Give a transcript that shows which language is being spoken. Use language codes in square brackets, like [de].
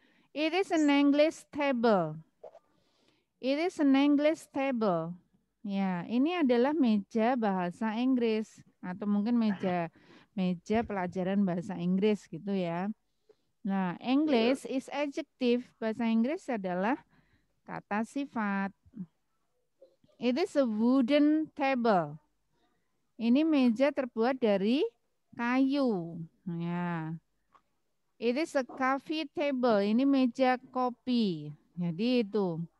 [en] It is an English table. It is an English table. [id] Ya, ini adalah meja bahasa Inggris atau mungkin meja pelajaran bahasa Inggris gitu ya. [en] Nah, English is adjective. [id] Bahasa Inggris adalah kata sifat. [en] It is a wooden table. [id] Ini meja terbuat dari kayu. [en] Ya. It is a coffee table. [id] Ini meja kopi. Jadi itu.